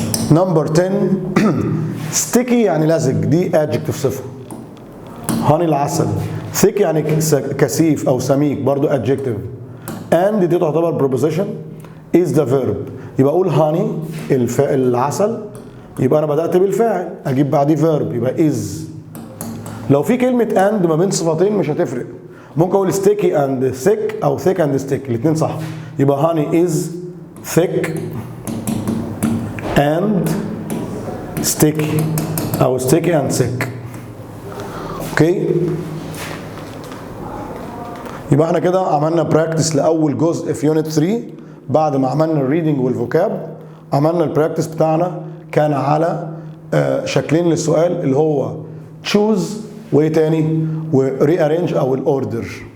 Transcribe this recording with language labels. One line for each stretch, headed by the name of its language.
English: Number 10
Arabic: sticky يعني لزج، دي adjective صفة. honey العسل. thick يعني كثيف أو سميك، برضو adjective.
English: and
Arabic: دي تعتبر
English: preposition is the verb.
Arabic: يبقى أقول honey العسل، يبقى أنا بدأت بالفاعل، أجيب بعديه verb يبقى is. لو في كلمة and ما بين صفتين مش هتفرق، ممكن أقول
English: sticky and thick
Arabic: أو
English: thick and stick،
Arabic: الاتنين صح.
English: يبقى honey is thick and sticky أو sticky and thick.
Arabic: اوكي؟ يبقى احنا كده عملنا براكتس لأول جزء في يونت 3. بعد ما عملنا الريدنج والفوكاب عملنا البراكتس بتاعنا كان على شكلين للسؤال اللي هو تشوز وايه تاني وري ارينج او الاوردر.